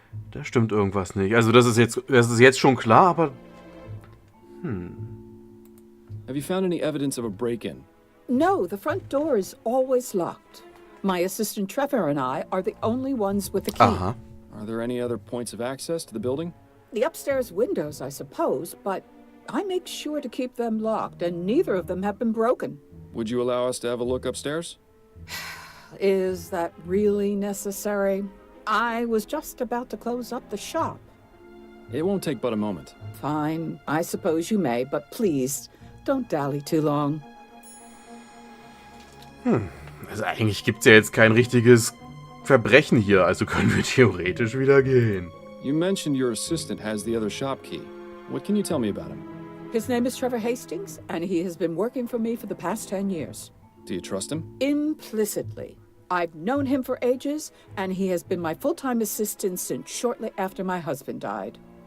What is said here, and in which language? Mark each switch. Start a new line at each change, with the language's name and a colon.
German: Da stimmt irgendwas nicht. Also das ist jetzt schon klar, aber...
English: Have you found any evidence of a break-in? No, the front door is always locked. My assistant Trevor and I are the only ones with the key. Aha. Are there any other points of access to the building? The upstairs windows, I suppose, but I make sure to keep them locked, and neither of them have been broken. Would you allow us to have a look upstairs? Is that really necessary? I was just about to close up the shop. It won't take but a moment. Fine, I suppose you may, but please, don't dally too long.
German: Also eigentlich gibt es ja jetzt kein richtiges Verbrechen hier, also können wir theoretisch wieder gehen.
English: You mentioned your assistant has the other shop key. What can you tell me about him? His name is Trevor Hastings, and he has been working for me for the past 10 years. Do you trust him? Implicitly. I've known him for ages, and he has been my full-time assistant since shortly after my husband died.